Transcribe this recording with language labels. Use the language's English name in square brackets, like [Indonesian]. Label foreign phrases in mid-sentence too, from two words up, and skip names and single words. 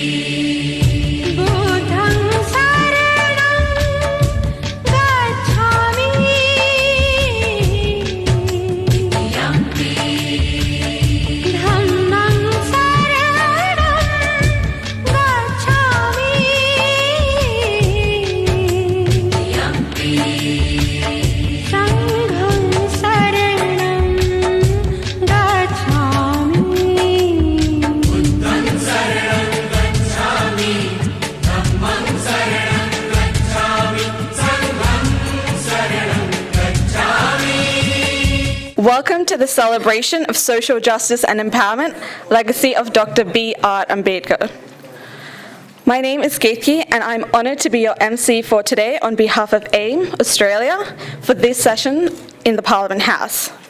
[Pali] Buddham saranam gacchami Titiyampi Dhammam saranam gacchami Titiyampi Sangham saranam gacchami Buddham saranam gacchami Dhammam saranam gacchami Sangham saranam gacchami. [English] Welcome to the celebration of social justice and empowerment, legacy of Dr. B.R. Ambedkar. My name is Kethi, and I'm honoured to be your MC for today on behalf of AIM Australia for this session in the Parliament House.